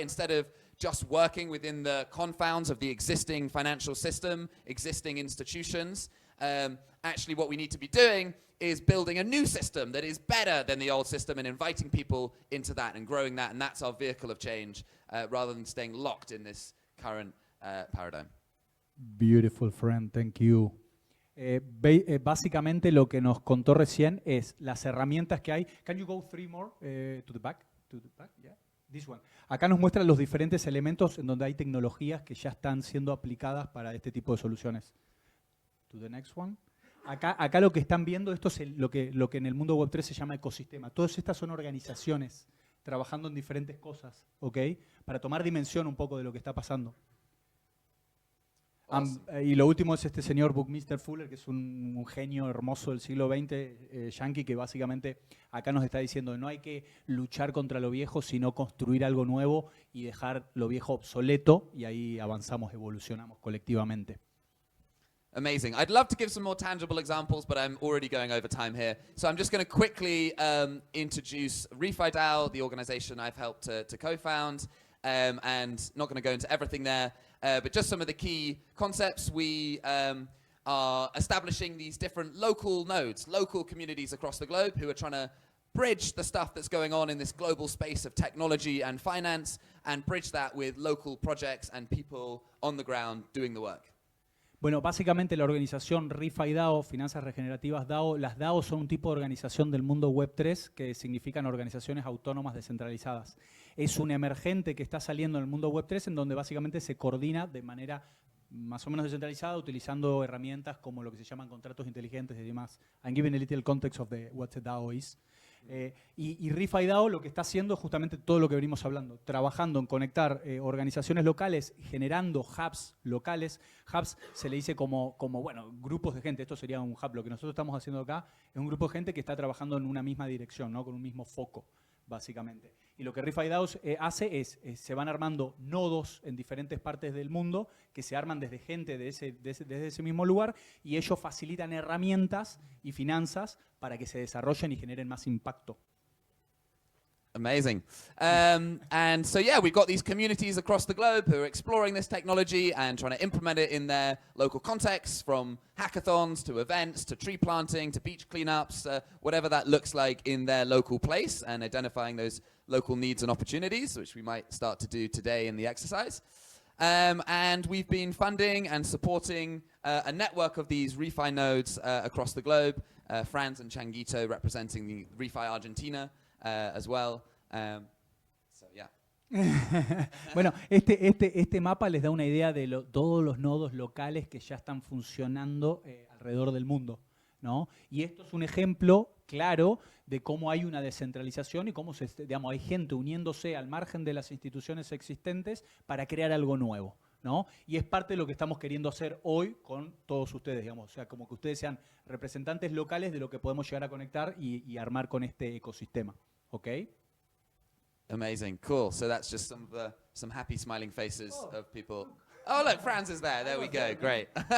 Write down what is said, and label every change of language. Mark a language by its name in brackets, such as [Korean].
[English] Instead of just working within the confounds of the existing financial system, existing institutions, actually what we need to be doing is building a new system that is better than the old system and inviting people into that and growing that. And that's our vehicle of change, rather than staying locked in this current paradigm. Beautiful, friend. Thank you. [Spanish] Básicamente lo que nos contó recién es las herramientas que hay. [English] Can you go 3 more to the back? To the back, yeah. This one. [Spanish] Acá nos muestra los diferentes elementos en donde hay tecnologías que ya están siendo aplicadas para este tipo de soluciones. [English] To the next one. [Spanish] Acá lo que están viendo, esto es lo que en el mundo Web3 se llama ecosistema. Todas estas son organizaciones trabajando en diferentes cosas, ¿ok? Para tomar dimensión un poco de lo que está pasando. Y lo último es este señor Buckminster Fuller, que es un genio hermoso del siglo XX, yankee, que básicamente acá nos está diciendo no hay que luchar contra lo viejo, sino construir algo nuevo y dejar lo viejo obsoleto, y ahí avanzamos, evolucionamos colectivamente. [English] Amazing. I'd love to give some more tangible examples, but I'm already going over time here. So I'm just going to quickly introduce RefiDAO, the organization I've helped to co-found, and not going to go into everything there. But just some of the key concepts. We are establishing these different local nodes, local communities across the globe who are trying to bridge the stuff that's going on in this global space of technology and finance, and bridge that with local projects and people on the ground doing the work. [Spanish] Bueno, básicamente la organización RefiDAO, Finanzas Regenerativas DAO, las DAO son un tipo de organización del mundo Web3 que significan organizaciones autónomas descentralizadas. Es un emergente que está saliendo en el mundo Web3 en donde básicamente se coordina de manera más o menos descentralizada utilizando herramientas como lo que se llaman contratos inteligentes y demás. [English] I'm giving a little context of what a DAO is. [Spanish] Y RefiDAO lo que está haciendo es justamente todo lo que venimos hablando, trabajando en conectar organizaciones locales, generando hubs locales. Hubs se le dice como bueno, grupos de gente. Esto sería un hub. Lo que nosotros estamos haciendo acá es un grupo de gente que está trabajando en una misma dirección, ¿no? Con un mismo foco, básicamente. Y lo que RefiDAO hace es, se van armando nodos en diferentes partes del mundo que se arman desde gente desde ese mismo lugar, y ellos facilitan herramientas y finanzas para que se desarrollen y generen más impacto. [English] Amazing. And so, yeah, we've got these communities across the globe who are exploring this technology and trying to implement it in their local contexts, from hackathons to events to tree planting to beach cleanups, whatever that looks like in their local place, and identifying those local needs and opportunities, which we might start to do today in the exercise. And we've been funding and supporting a network of these refi nodes across the globe, Franz and Changuito representing the refi Argentina as well. So, yeah. [Spanish] Bueno, este mapa les da una idea de todos los nodos locales que ya están funcionando alrededor del mundo, ¿no? Y esto es un ejemplo claro de cómo hay una descentralización y cómo hay gente uniéndose al margen de las instituciones existentes para crear algo nuevo, ¿no? Y es parte de lo que estamos queriendo hacer hoy con todos ustedes, digamos. O sea, como que ustedes sean representantes locales de lo que podemos llegar a conectar y armar con este ecosistema. ¿Ok? [English] Amazing, cool. So that's just some happy smiling faces of people. Oh, look, Franz is there. There we go. Great.